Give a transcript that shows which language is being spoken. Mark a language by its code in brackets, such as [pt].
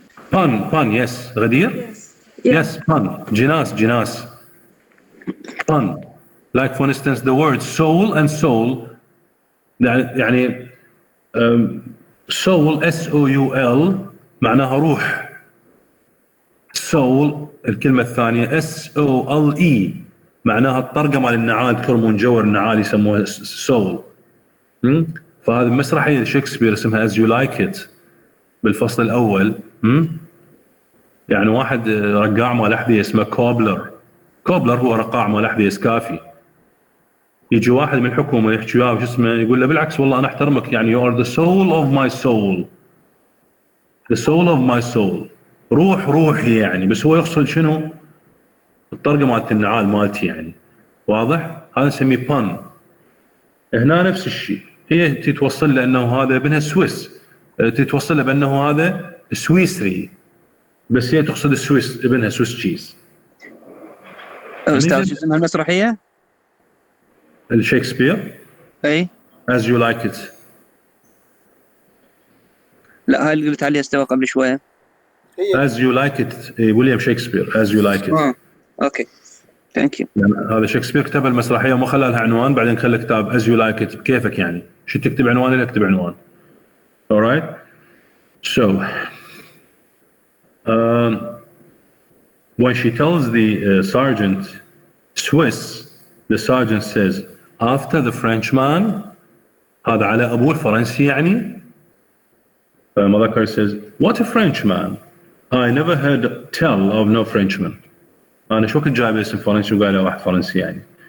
[en] Pun, yes. غدير? Yes, pun. جناس. Pun. Like for instance, the word soul and soul, يعني soul S-O-U-L [ar] معناها روح. soul الكلمة الثانية S-O-L-E معناها الطرقة مال النعال، تكرمون جوهر النعال يسموها soul. فهذه مسرحية شكسبير اسمها As You Like It بالفصل الأول. يعني واحد رقاع مال أحذية اسمه كوبلر هو رقاع مال أحذية سكافي. يجي واحد من الحكومة يحكي وياه وش اسمه، يقول له بالعكس والله أنا أحترمك يعني [en] you are the soul of my soul. The soul of my soul. [ar] روحي يعني، بس هو يقصد شنو؟ الطرقة مالت النعال مالتي يعني. واضح؟ هذا نسميه pun. هنا نفس الشيء، هي تتوصل له انه هذا ابنها سويس، تتوصل له بانه هذا سويسري، بس هي تقصد السويس، ابنها سويس تشيز. استاذ شو اسمها المسرحية؟ الشكسبير؟ اي [en] As You Like It. [ar] لا هاي اللي قلت عليها استوى قبل شوية. As You Like It ويليام شكسبير. [en] As You Like It. Okay thank you. [ar] هذا شكسبير كتب المسرحية وما خلى لها عنوان، بعدين خلى كتاب As You Like It بكيفك يعني، شو تكتب عنوان اللي اكتب عنوان. [en] Alright? So when she tells the sergeant Swiss, the sergeant says after the Frenchman. [ar] هذا على أبوه الفرنسي يعني. [en] Mother says what a Frenchman. I never heard tell of no Frenchman. [ar] أنا شو كنت جايب اسم فرنسي وقاله واحد فرنسي يعني.